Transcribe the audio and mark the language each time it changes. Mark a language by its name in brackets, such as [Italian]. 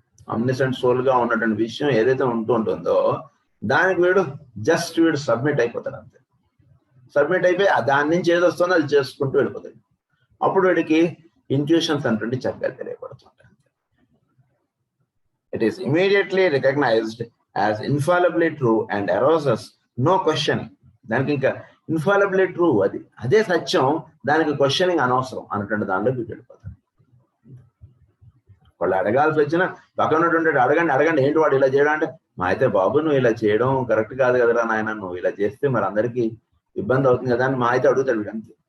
[Telugu] ఆమ్నిసెంట్ soul గా ఉన్నటువంటి విషయం ఏదైతే ఉంటుందో దానికి వీడు జస్ట్ వీడు సబ్మిట్ అయిపోతాడు అంతే. సబ్మిట్ అయిపోయి దాని నుంచి ఏది వస్తుందో అది చేసుకుంటూ వెళ్ళిపోతాడు. అప్పుడు వీడికి ఇంట్యూషన్స్ అంటే చక్కగా తెలియబడుతుంటాయి. [English] It is immediately recognized as infallibly true and arouses no questioning. [Telugu] దానికి ఇంకా [English] infallibly true, [Telugu] అది అదే సత్యం, దానికి క్వశ్చనింగ్ అనవసరం అన్నటువంటి దానిలో వీడు వెళ్ళిపోతాడు. వాళ్ళు అడగాల్సి వచ్చినా పక్కన ఉన్నటువంటి అడగండి ఏంటి వాడు ఇలా చేయడం అంటే, మా అయితే బాబు నువ్వు ఇలా చేయడం కరెక్ట్ కాదు కదరా నాయన, నువ్వు ఇలా చేస్తే మరి అందరికీ ఇబ్బంది అవుతుంది కదా అని మా అయితే అడుగుతాడు వీడు అంతే.